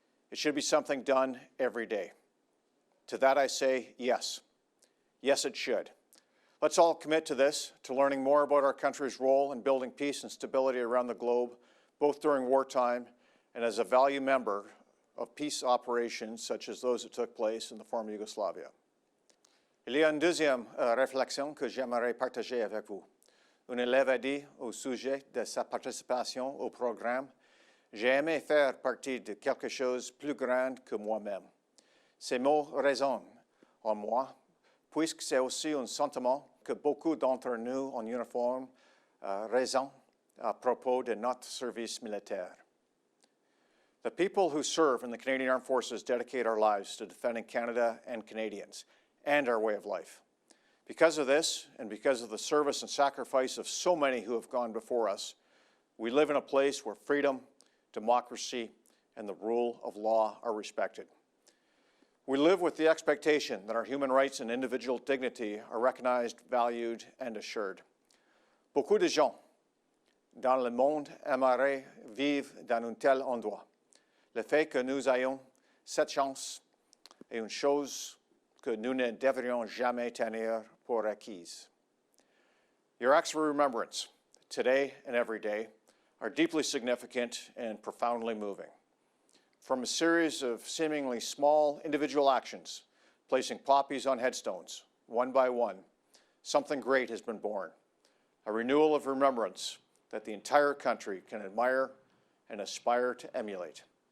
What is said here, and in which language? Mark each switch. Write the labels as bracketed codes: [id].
[en] It should be something done every day." To that I say, yes. Yes, it should. Let's all commit to this, to learning more about our country's role in building peace and stability around the globe, both during wartime and as a value member of peace operations such as those that took place in the former Yugoslavia. [fr] Il y a une deuxième réflexion que j'aimerais partager avec vous. Un élève a dit au sujet de sa participation au programme, j'ai aimé faire partie de quelque chose de plus grand que moi-même. Ces mots résonnent en moi, puisque c'est aussi un sentiment que beaucoup d'entre nous en uniforme ressentent à propos de notre service militaire. [en] The people who serve in the Canadian Armed Forces dedicate our lives to defending Canada and Canadians and our way of life. Because of this, and because of the service and sacrifice of so many who have gone before us, we live in a place where freedom, democracy, and the rule of law are respected. We live with the expectation that our human rights and individual dignity are recognized, valued, and assured. [fr] Beaucoup de gens dans le monde aimeraient vivre dans un tel endroit. Le fait que nous ayons cette chance est une chose que nous ne devrions jamais tenir pour acquise. [en] Your acts of remembrance, today and every day, are deeply significant and profoundly moving. From a series of seemingly small individual actions, placing poppies on headstones, one by one, something great has been born, a renewal of remembrance that the entire country can admire and aspire to emulate.